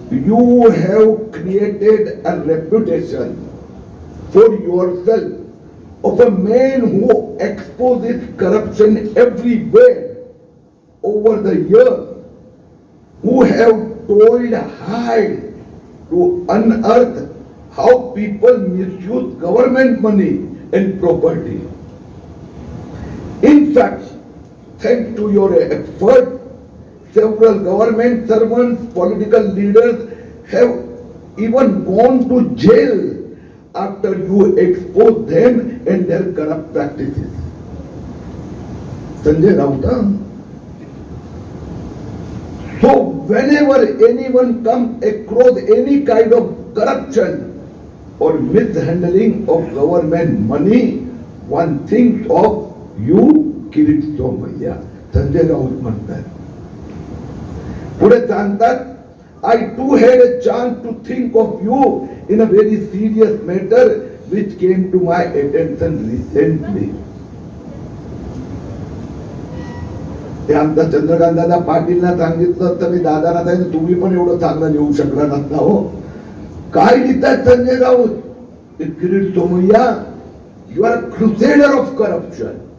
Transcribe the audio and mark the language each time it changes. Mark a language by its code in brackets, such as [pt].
[en] You have created a reputation for yourself of a man who exposes corruption everywhere over the year, who have told hide to unearth how people misuse government money and property. In fact, thanks to your effort, several government servants, political leaders have even gone to jail after you expose them and their corrupt practices. Sanjay Raut. So whenever anyone comes across any kind of corruption or mishandling of government money, one thinks of you, Kirit Somaiya. [mr] Sanjay Raut म्हणतात. पुढे सांगतात, [en] I too had a chance to think of you in a very serious matter which came to my attention recently. [mr] ते आमचा चंद्रकांत दादा पाटीलला सांगितलं तर मी दादाला सांगितलं, तुम्ही पण एवढं चांगलं लिहू शकला नसता. हो, काय लिहितात Sanjay Raut? Kirit Somaiya, [en] You are crusader of corruption.